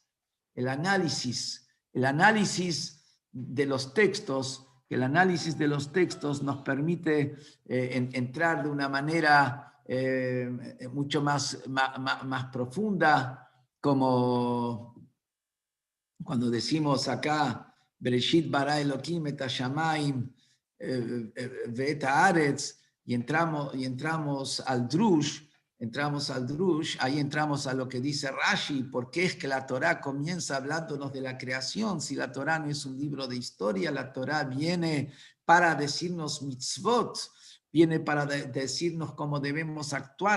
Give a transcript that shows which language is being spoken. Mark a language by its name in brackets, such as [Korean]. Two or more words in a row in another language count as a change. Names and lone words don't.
[Spanish] El análisis de los textos, que el análisis de los textos nos permite entrar de una manera mucho más profunda, como cuando decimos acá, [Hebrew] בראשית ברא אלהים את השמים ואת הארץ, [Spanish] y entramos al drush, ahí entramos a lo que dice Rashi, ¿por qué es que la Torá comienza hablándonos de la creación? Si la Torá no es un libro de historia, la Torá viene para decirnos mitzvot, viene para decirnos cómo debemos actuar.